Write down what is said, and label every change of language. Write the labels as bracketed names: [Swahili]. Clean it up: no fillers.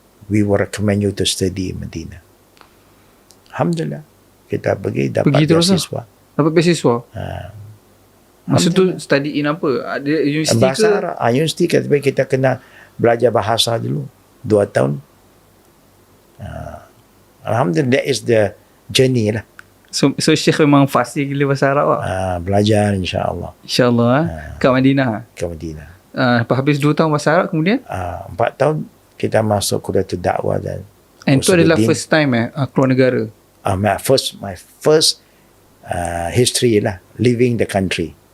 [English] We will recommend you to study in Medina. [Malay] Alhamdulillah. Kita pergi dapat beasiswa. Dapat beasiswa? Masa tu [English] study in [Malay] apa? Ada universiti bahasa ke? Arab. Universiti kita kena belajar bahasa dulu. 2 tahun. [English] Alhamdulillah, that is the journey lah. [Malay] So Syekh memang fasih gila bahasa Arab lah. Belajar insyaAllah. InsyaAllah kat Madinah. Ke Madinah. Lepas habis 2 tahun bahasa Arab kemudian? 4 tahun kita masuk kuliah dakwah dan And itu adalah [English] first time [Malay] keluar negara? [English] My first history lah, leaving the country.